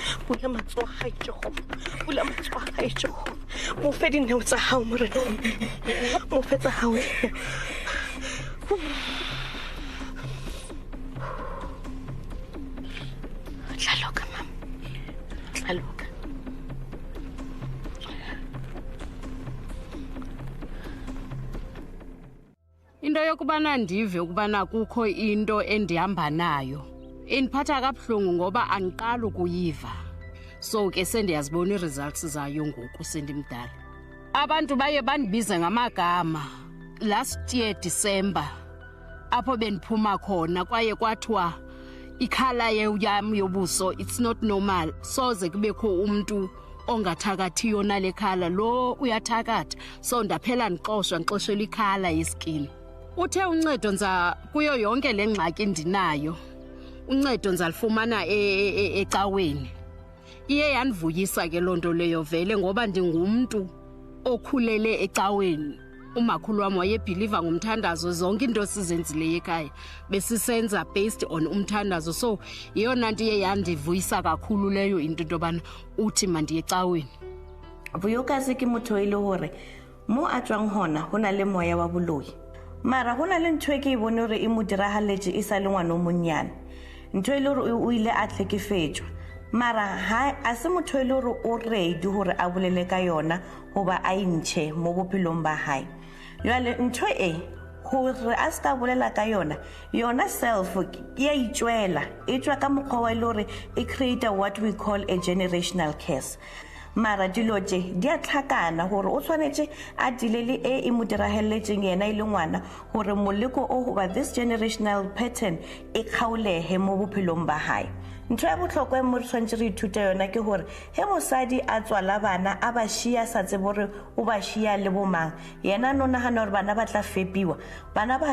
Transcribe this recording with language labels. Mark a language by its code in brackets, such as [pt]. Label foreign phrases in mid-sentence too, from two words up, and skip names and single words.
[en] William so high job. William so high job. Mofedi knows a how more. Mofed a how. Look, ma'am. Look. [xh] Into yokubana ndive ukubana kukho into endihamba nayo indiphatha kabuhlungu ngoba andiqala ukuyiva. So ke sendiyazibona i-results zayo ngoku sendimdala. Abantu baye bandibize ngamagama [en] last year December [xh] apho bendiphuma khona kwaye kwathiwa ikhala yam yobuso [en] it's not normal. [xh] Soze kubekho umuntu ongathakathiyo nale khala lo uyathakatha. So ndaphela ndixoshela ikhala yeskin. Uthe uncedo nza kuyo yonke lengxaki endinayo. Uncedo nzalifumana ecaweni. Iye yanivuyisa ke lonto leyo vele ngoba ndingumuntu okhulele ecaweni. Umakhulu wami wayebelieve ngomthandazo zonke into sizenzile ekhaya besisenza [en] based on [xh] umthandazo. So iyona nto iye yandivuyisa kakhulu leyo into intobana uthi mandiye ecaweni. [st] Vuyokazi ke motho ile hore mo a tswang hona hona le moya wa boloi. Mara hona le ntwe ke bone hore e mo dirahaletse e sa le ngwana o monnyane. Ntwe ile hore o ile a tlhekefetswa. Mara ha a se motho ile hore o ready hore a bolele ka yona hoba a intshe mo bophelong ba hae. Yale ntwe e hore a ska bolela ka yona self ya itshwela e tswa ka mokgwa wa ile hore e [en] create what we call a generational curse. [st] Mara diloje di a tlhakana hore o tshwanetse a dilele e mo dirahelletseng yena ile ngwana hore moleko o hoba [en] this generational pattern [st] e khaolehe mo bophelong ba hae. Ntho ya botlhokwa mo tshwantse re ithuta yona ke hore he mosadi a tswala bana a ba shia sa tsebore o ba shia le bomang yena no nagana hore bana ba tla fepiwa bana ba